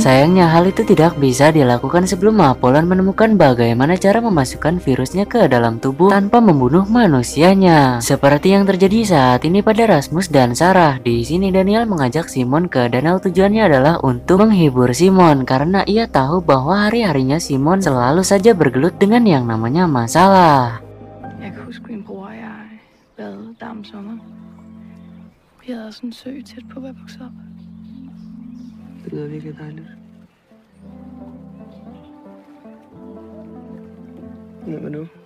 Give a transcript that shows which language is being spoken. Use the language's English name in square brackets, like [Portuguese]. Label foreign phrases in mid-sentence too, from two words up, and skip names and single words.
[Indonesian] Sayangnya hal itu tidak bisa dilakukan sebelum Apollon menemukan bagaimana cara memasukkan virusnya ke dalam tubuh tanpa membunuh manusianya. Seperti yang terjadi saat ini pada Rasmus dan Sarah. Di sini Daniel mengajak Simon ke danau, tujuannya adalah untuk menghibur Simon karena ia tahu bahwa hari-harinya Simon selalu saja bergelut dengan yang namanya masalah. [Danish] Jeg kan huske min bror og jeg der om sommeren. Vi havde også en sø tæt på, hvor jeg voksede op. Det lyder virkelig dejligt. Hvem er du?